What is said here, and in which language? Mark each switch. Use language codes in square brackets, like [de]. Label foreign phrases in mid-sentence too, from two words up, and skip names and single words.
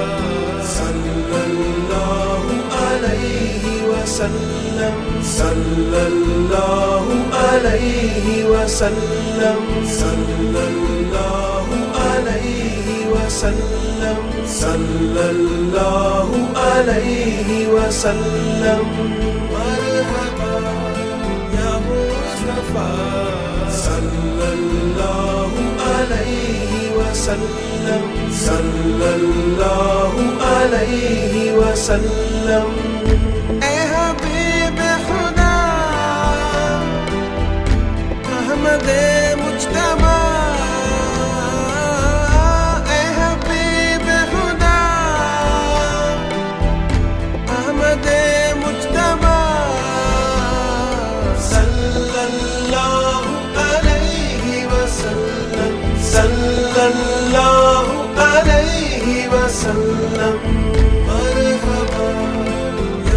[ar] صلى الله عليه وسلم، صلى الله عليه وسلم، صلى الله عليه وسلم، صلى الله عليه وسلم. مرحبا يا مصطفى صلى الله عليه وسلم، صلى الله عليه وسلم. [ur] اے حبیب خدا احمد مجتبیٰ، اے حبیب خدا احمد مجتبیٰ, [ar] صلى الله عليه وسلم، صلى الله عليه وسلم. मरहबा